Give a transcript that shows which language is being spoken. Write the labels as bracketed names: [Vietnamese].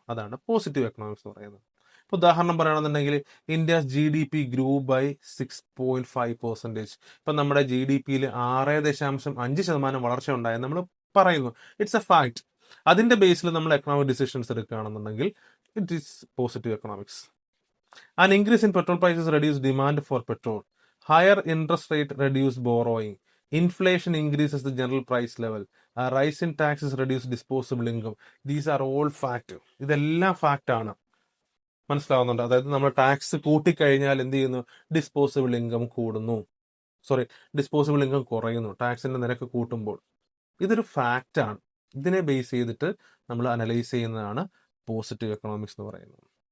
[Malayalam] അതാണ് positive economics എന്ന് പറയുന്നത്. ഇപ്പൊ ഉദാഹരണം പറയുകയാണെന്നുണ്ടെങ്കിൽ [English] India GDP grew by 6.5%. [Malayalam] ഇപ്പൊ നമ്മുടെ GDP-യിൽ 6.5% വളർച്ച ഉണ്ടായെന്ന് നമ്മൾ പറയുന്നു. [English] It's a fact. [Malayalam] അതിന്റെ ബേസിൽ നമ്മൾ എക്കണോമിക് ഡിസിഷൻസ് എടുക്കുകയാണെന്നുണ്ടെങ്കിൽ [English] It is positive economics. An increase in petrol prices reduce demand for petrol. Higher interest rate reduce borrowing. Inflation increases the general price level. A rise in taxes reduce disposable income. These are all fact. [Malayalam] ഇതെല്ലാം fact ആണ്. മനസ്സിലാവുന്നുണ്ട്? അതായത് നമ്മൾ tax കൂട്ടിക്കഴിഞ്ഞാൽ എന്ത് ചെയ്യുന്നു, disposable income disposable income കുറയുന്നു ടാക്സിന്റെ നിരക്ക് കൂട്ടുമ്പോൾ. ഇതൊരു ഫാക്റ്റ് ആണ്. ഇതിനെ ബേസ് ചെയ്തിട്ട് നമ്മൾ അനലൈസ് ചെയ്യുന്നതാണ് പോസിറ്റീവ് എക്കണോമിക്സ് എന്ന് പറയുന്നത്.